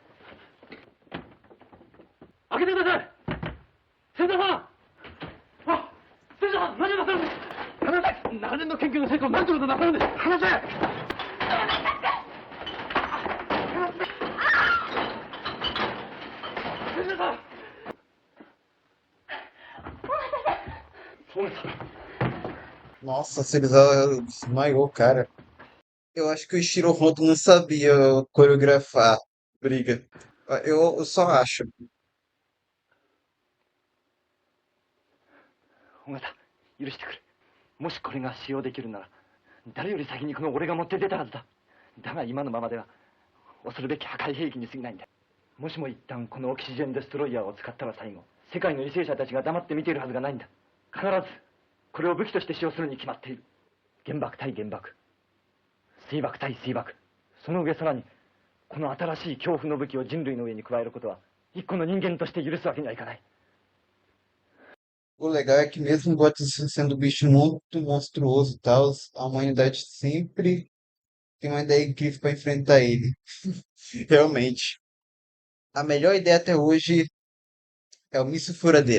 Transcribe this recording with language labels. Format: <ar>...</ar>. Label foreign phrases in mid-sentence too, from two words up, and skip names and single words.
<ja>開けてください。芹沢さん、あ、芹沢さん、何をなさるんです？離せ。長年の研究の成功を何ということなさるんです？離せ。芹沢さん。</ja> <pt>Nossa, Serizawa desmaiou, cara. Eu acho que o Ishiro Honda não sabia coreografar briga. Eu só acho.</pt> <ja>尾形、許してくれ。もしこれが使用できるなら、誰より先にこの俺が持って出たはずだ。だが今のままでは恐るべき破壊兵器に過ぎないんだ。もしも一旦このオキシジェンデストロイヤーを使ったら最後、世界の為政者たちが黙って見ているはずがないんだ。必ずこれを武器として使用するに決まっている。原爆対原爆、水爆対水爆、その上さらにこの新しい恐怖の武器を人類の上に加えることは一個の人間として許すわけにはいかない。</ja> <pt>O legal é que mesmo o Godzilla sendo um bicho muito monstruoso e tal, a humanidade sempre tem uma ideia incrível pra enfrentar ele. Realmente. A melhor ideia até hoje é o Míssil Furadeira.</pt>